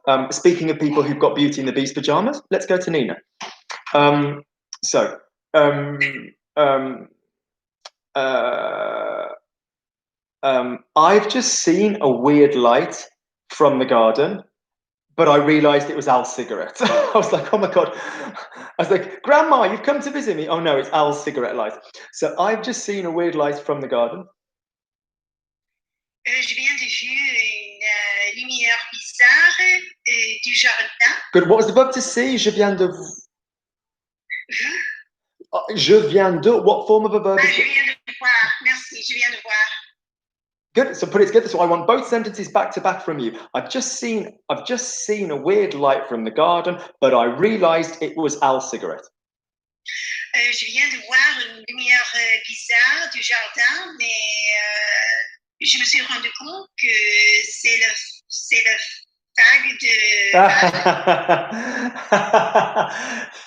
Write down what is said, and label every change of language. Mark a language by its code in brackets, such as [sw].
[en] Speaking of people who've got Beauty and the Beast pajamas, let's go to Nina. I've just seen a weird light from the garden, but I realized it was Al's cigarette. I was like, oh my God. I was like, Grandma, you've come to visit me. Oh no, it's Al's cigarette light. So I've just seen a weird light from the garden. [fr] Je viens de voir une lumière bizarre du jardin. [en] Good. What was the verb to see? [fr] Je viens de. Je viens de. [en] What form of a verb is [fr] Je [en] it? [fr] viens de voir. Merci, je viens de voir. [en] Good. So put it together. So I want both sentences back to back from you. I've just seen a weird light from the garden, but I realized it was Al's cigarette. [fr] Je viens de voir une lumière bizarre du jardin, mais je me suis rendu compte que c'est le fag de.